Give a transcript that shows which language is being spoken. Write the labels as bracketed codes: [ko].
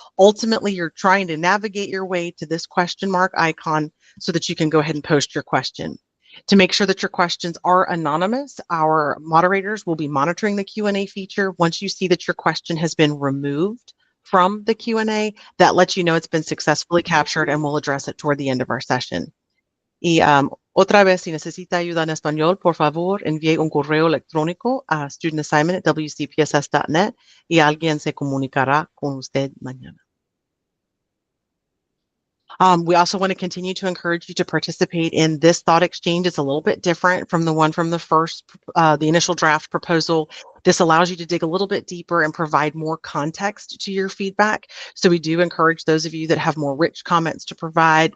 [en] Ultimately, you're trying to navigate your way to this question mark icon so that you can go ahead and post your question. To make sure that your questions are anonymous, our moderators will be monitoring the Q&A feature. Once you see that your question has been removed from the Q&A, that lets you know it's been successfully captured, and we'll address it toward the end of our session. [es] Y otra vez, si necesita ayuda en español, por favor, envíe un correo electrónico a studentassignment@wcpss.net y alguien se comunicará con usted mañana. [en] We also want to continue to encourage you to participate in this thought exchange. It's a little bit different from the one from the initial draft proposal. This allows you to dig a little bit deeper and provide more context to your feedback. So we do encourage those of you that have more rich comments to provide.